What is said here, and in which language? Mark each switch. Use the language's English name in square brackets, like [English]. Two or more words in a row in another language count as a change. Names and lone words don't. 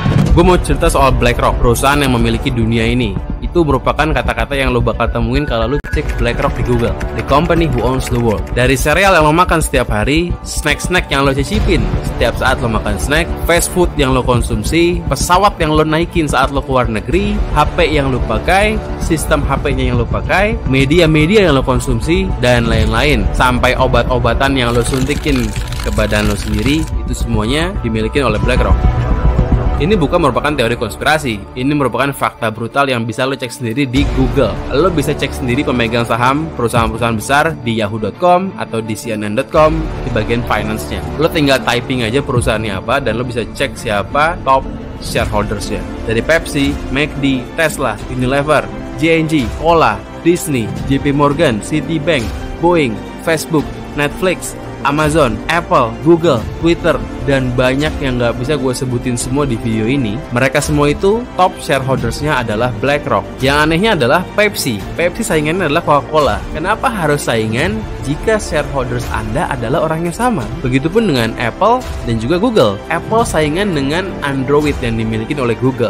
[Indonesian] Gue mau cerita soal BlackRock, perusahaan yang memiliki dunia ini. Itu merupakan kata-kata yang lo bakal temuin kalau lo cek BlackRock di Google. [English] The company who owns the world. [Indonesian] Dari cereal yang lo makan setiap hari, snack-snack yang lo cicipin setiap saat lo makan snack, [English] fast food [Indonesian] yang lo konsumsi, pesawat yang lo naikin saat lo keluar negeri, HP yang lo pakai, sistem HP-nya yang lo pakai, media-media yang lo konsumsi, dan lain-lain. Sampai obat-obatan yang lo suntikin ke badan lo sendiri, itu semuanya dimiliki oleh BlackRock. Ini bukan merupakan teori konspirasi, ini merupakan fakta brutal yang bisa lo cek sendiri di Google. Lo bisa cek sendiri pemegang saham perusahaan-perusahaan besar di yahoo.com atau di cnn.com di bagian finance-nya. Lo tinggal typing aja perusahaannya apa dan lo bisa cek siapa [English] top shareholders-nya. [Indonesian] Dari Pepsi, McD, Tesla, Unilever, J&J, Cola, Disney, JP Morgan, Citibank, Boeing, Facebook, Netflix, Amazon, Apple, Google, Twitter, dan banyak yang gak bisa gue sebutin semua di video ini. Mereka semua itu [English] top shareholdersnya [Indonesian] adalah BlackRock. Yang anehnya adalah Pepsi saingannya adalah Coca-Cola. Kenapa harus saingan jika shareholders Anda adalah orang yang sama? Begitupun dengan Apple dan juga Google. Apple saingan dengan Android yang dimiliki oleh Google.